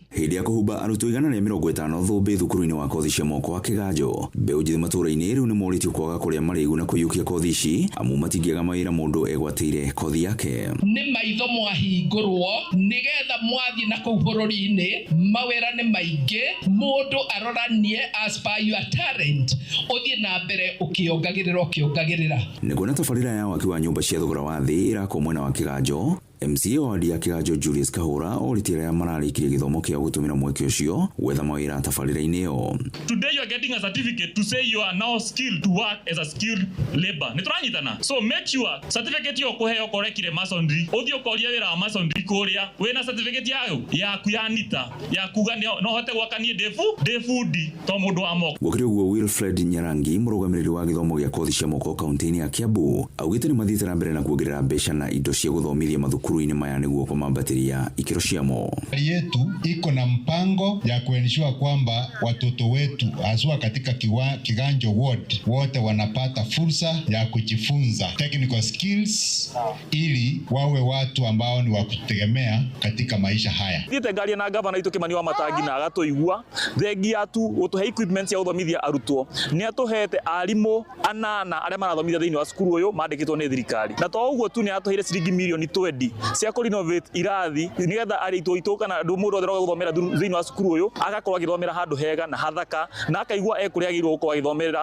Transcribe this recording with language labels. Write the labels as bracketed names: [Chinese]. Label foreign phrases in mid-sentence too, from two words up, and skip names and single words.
[Kikuyu] Hĩndĩ ya kũhumba arutwo 150 thũmbĩ thukuru-inĩ wa kothi cia moko wa Kiganjo, mbeũ njĩthĩ matũũra-inĩ rĩu nĩ morĩtio kwaga kũrĩa marĩgu na kũiyũkia kothi ici amu matingĩaga mawĩra mũndũ egwatĩire kothi yake. Nĩ maitho mwahingũrwo nĩgetha mwathiĩ na kũu bũrũri-inĩ, mawĩra nĩ maingĩ, mũndũ aroranie [English] as per your talent, [Kikuyu] ũthiĩ na mbere ũkĩongagĩrĩra. Nĩguo tabarĩra ya waki wa nyũmba cia thogora wa thĩ ĩrakwo mwena wa Kiganjo, MCA wa wadi ya Kiganjo Julius Kahura orĩtie arĩa mararĩkirie gĩthomo kĩa gũtũmĩra mweke ũcio gwetha mawĩra tabarĩra-inĩ ĩyo. [English] Today you are getting a certificate to say you are now skilled to work as a skilled labor. [Kikuyu] Nĩtũranyitana. [English] So make sure certificate [Kikuyu] yo kũheo kũrekire masonry. Ũthiĩ ũkoria wĩra wa masonry kũrĩa wĩna certificate yaku ya NITA ya kuga no hote gwakanie defundi to mũndũ wa moko. Gũkĩrĩ ũguo Wilfred Nyarangi mũrũgamĩrĩri wa gĩthomo gĩa kothi cia moko kaunti-inĩ ya Kiambu augĩte nĩ mathiĩte na mbere na kuongerera mbeca na indo cia gũthomithia mathukuru-inĩ maya nĩguo kumambatĩria ikĩro ciamo. [Swahili] Yetu iko na mpango ya kuensure kwamba watoto wetu haswa katika Kiganjo ward wote wanapata fursa ya kujifunza [English] technical skills [Swahili] ili wawe watu ambao ni wa kutegemea katika maisha haya. [Kikuyu] Thiĩte ngaria na gavana itũ Kimani Wamatangi na agatũigua thengia tu gũtũhe equipment cia gũthomithia arutwo. Nĩ atũhete arimũ 8 arĩa marathomithia thĩinĩ wa cukuru ũyũ mandĩkĩtwo nĩ thirikari. Na to ũguo tu nĩ atũheire ciringi milioni 20 cia kũrenovate irathi nĩgetha arĩtwo itũ kana mũndũ wothe ũgũthomera thĩinĩ wa cukuru ũyũ agakorwo agĩthomera handũ hega na hathaka na akaigua kũrĩa agĩrĩirwo gũkorwo agĩthomera.